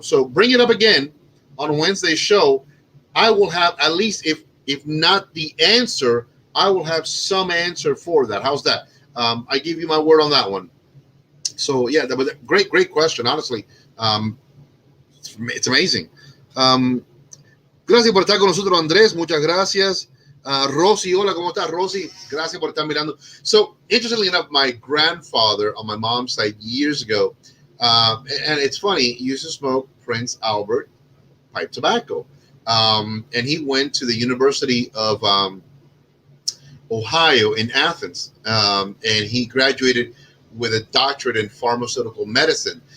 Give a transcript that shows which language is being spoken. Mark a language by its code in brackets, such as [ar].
[en] So bring it up again on Wednesday's show. I will have at least, if not the answer, I will have some answer for that. How's that? I give you my word on that one. So yeah, that was a great question. Honestly, it's amazing. [es] Gracias por estar con nosotros, Andrés. Muchas gracias. Rosy, hola, ¿cómo estás, Rosy? Gracias por estar mirando. [en] So, interestingly enough, my grandfather on my mom's side years ago, and it's funny, he used to smoke Prince Albert pipe tobacco. And he went to the University of Ohio in Athens, and he graduated with a doctorate in pharmaceutical medicine.